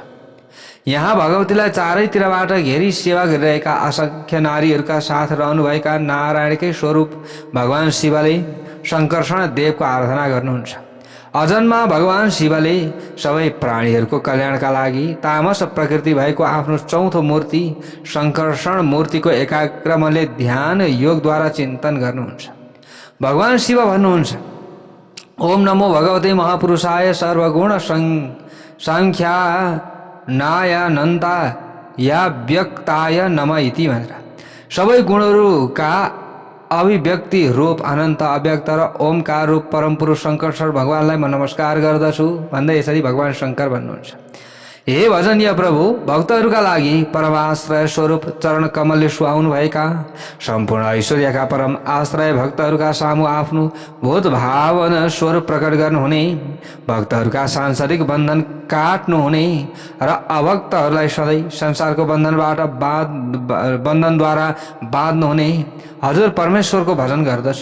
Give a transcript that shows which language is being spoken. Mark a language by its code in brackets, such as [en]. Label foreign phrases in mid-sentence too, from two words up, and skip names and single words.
[ne] यहाँ भगवतीलाई चारैतिरबाट घेरी सेवा गरिरहेका असंख्य नारीहरूका साथ रहनुभएका नारायणकै स्वरूप भगवान शिवले शङ्कर्षण देवको आराधना गर्नुहुन्छ। अजन्मा भगवान शिवले सबै प्राणीहरूको कल्याणका लागि तामस प्रकृति भएको आफ्नो चौथो मूर्ति शङ्कर्षण मूर्तिको एकाग्र मनले ध्यान योगद्वारा चिन्तन गर्नुहुन्छ। भगवान शिव भन्नुहुन्छ, [sa] ओम नमो भगवते महापुरुषाय सर्वगुण संख्या नायानन्ता या व्यक्ताय नम इति [ne] भनेर सबै गुणहरूका अभिव्यक्ति रूप अनन्त अव्यक्त र ओमकार रूप परमपुरुष शङ्कर्षण भगवानलाई म नमस्कार गर्दछु भन्दै यसरी भगवान शङ्कर भन्नुहुन्छ। हे भजनीय प्रभु, भक्तहरूका लागि परमाश्रय स्वरूप चरण कमलले सुहाउनु भएका सम्पूर्ण ऐश्वर्यका परम आश्रय भक्तहरूका सामु आफ्नो भूत भावन स्वरूप प्रकट गर्नुहुने, भक्तहरूका सांसारिक बन्धन काट्नुहुने र अभक्तहरूलाई सधैँ संसारको बन्धनद्वारा बाँध्नुहुने हजुर परमेश्वरको भजन गर्दछु।